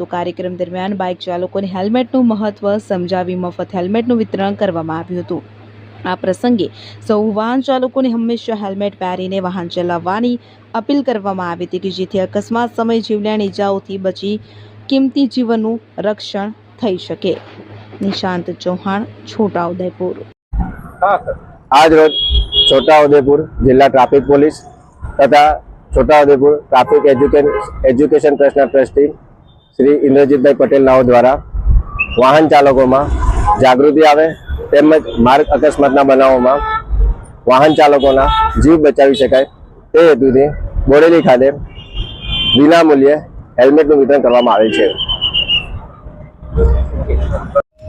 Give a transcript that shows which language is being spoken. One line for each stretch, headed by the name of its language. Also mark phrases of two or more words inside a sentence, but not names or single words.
Gujarati: કાર્યક્રમ દરમિયાન બાઇક ચાલકોને હેલ્મેટનું મહત્વ સમજાવી મફત હેલ્મેટનું વિતરણ કરવામાં આવ્યું હતું। આ પ્રસંગે સૌ વાહન ચાલકોને હંમેશા હેલ્મેટ પહેરીને વાહન ચલાવવાની અપીલ કરવામાં આવી હતી કે જેથી અકસ્માત સમયે જીવલેણ ઈજાઓથી બચી કિંમતી જીવનનું રક્ષણ થઈ શકે। નિશાંત ચૌહાણ, છોટાઉદેપુર। આજ રોજ છોટાઉદેપુર જિલ્લા ટ્રાફિક પોલીસ તથા છોટાઉદેપુર ટ્રાફિક એજ્યુકેશન ટ્રસ્ટના ટ્રસ્ટી શ્રી ઇન્દ્રજીત ભાઈ પટેલ નાઓ દ્વારા વાહન ચાલકો માં જાગૃતિ આવે તેમજ માર્ગ અકસ્માતના બનાવોમાં વાહન ચાલકો જીવ બચાવી શકાય તે હેતુથી બોડેલી ખાતે વિના મૂલ્યે હેલ્મેટનું વિતરણ કરવામાં આવેલ છે।